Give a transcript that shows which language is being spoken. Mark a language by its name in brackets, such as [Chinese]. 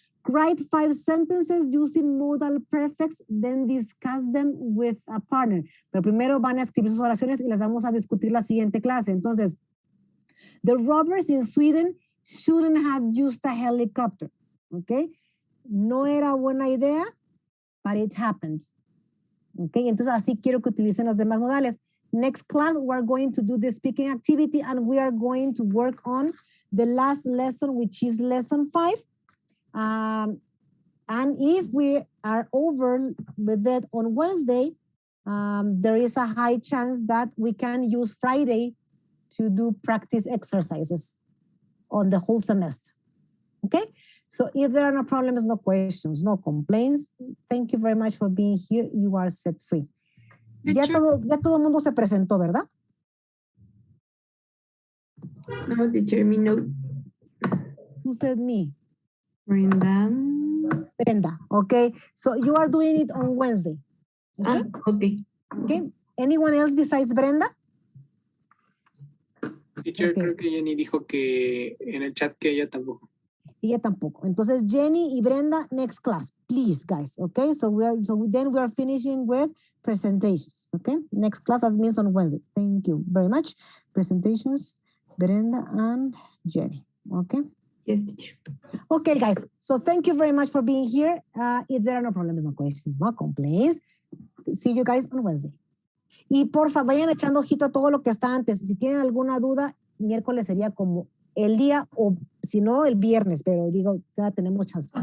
[English] Write 5 sentences using modal perfects, then discuss them with a partner. [Spanish] Pero primero van a escribir sus oraciones y las vamos a discutir la siguiente clase. [English] Entonces, the robbers in Sweden shouldn't have used a helicopter, okay? [Spanish] No era buena idea, [English] but it happened. [Spanish] Okay, entonces así quiero que utilicen los demás modales. [English] Next class, we're going to do the speaking activity, and we are going to work on the last lesson, which is lesson 5. And if we are over with that on Wednesday, there is a high chance that we can use Friday to do practice exercises on the whole semester. Okay? So if there are no problems, no questions, no complaints, thank you very much for being here. You are set free. [Spanish] Ya todo el mundo se presentó, ¿verdad? [English] No, teacher, me no. Who said me? Brenda. Okay. So you are doing it on Wednesday. Okay? Okay. Okay. Anyone else besides Brenda? [Spanish] Teacher, creo que Jenny dijo que en el chat que ella tampoco. Ella tampoco. Entonces, Jenny y Brenda, [English] next class, please, guys. Okay, so then we are finishing with presentations. Okay, next class, that means on Wednesday. Thank you very much. Presentations, Brenda and Jenny. Okay. Yes, teacher. Okay, guys. So thank you very much for being here. If there are no problems, no questions, no complaints, see you guys on Wednesday. [Spanish] Y porfa, vayan echando ojito a todo lo que está antes. Si tienen alguna duda, miércoles sería como el día, o si no, el viernes, pero digo, ya tenemos chance.